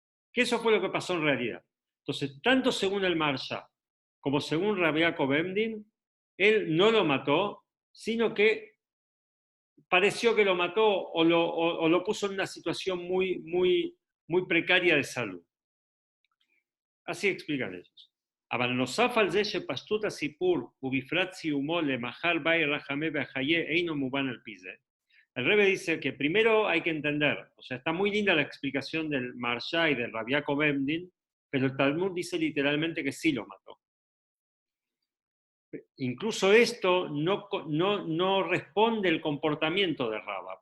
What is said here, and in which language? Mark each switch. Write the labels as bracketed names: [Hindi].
[Spanish] Que eso fue lo que pasó en realidad. Entonces, tanto según el Maharsha como según Rabbi Yaakov Emdin, él no lo mató, sino que pareció que lo mató o lo puso en una situación muy precaria de salud. Así explican ellos. [Hebrew] אבל נוסף על זה שפשטות הסיפור ובפרט סיומו למחר באי רחמי והחיי אינו מובן על פי זה. [Spanish] El Rebbe dice que primero hay que entender, o sea, está muy linda la explicación del Marsha y del Rabbi Yaakov Emdin, pero el Talmud dice literalmente que sí lo mató. Incluso esto no responde el comportamiento de Raba.